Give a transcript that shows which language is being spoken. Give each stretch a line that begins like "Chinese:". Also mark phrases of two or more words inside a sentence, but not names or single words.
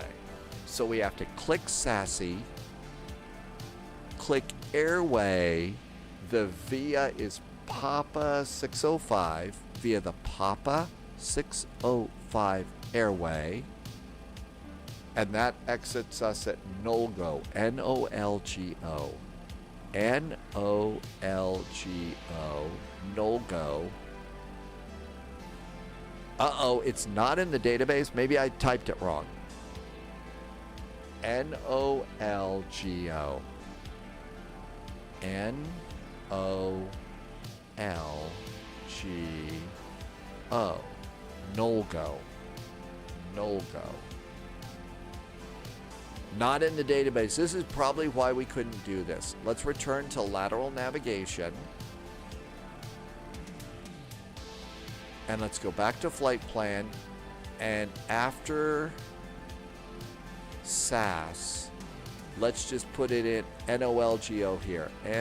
English: So we have to click SASE, click airway. The VIA is Papa 605 via the Papa 605 airway. And that exits us at NOLGO, N-O-L-G-O. N-O-L-G-O, NOLGO. Uh-oh, it's not in the database. Maybe I typed it wrong. N-O-L-G-O. N-O-L-G-O. NOLGO. NOLGO. Not in the database. This is probably why we couldn't do this. Let's return to lateral navigation. And let's go back to flight plan. And after SAS, let's just put it in NOLGO here.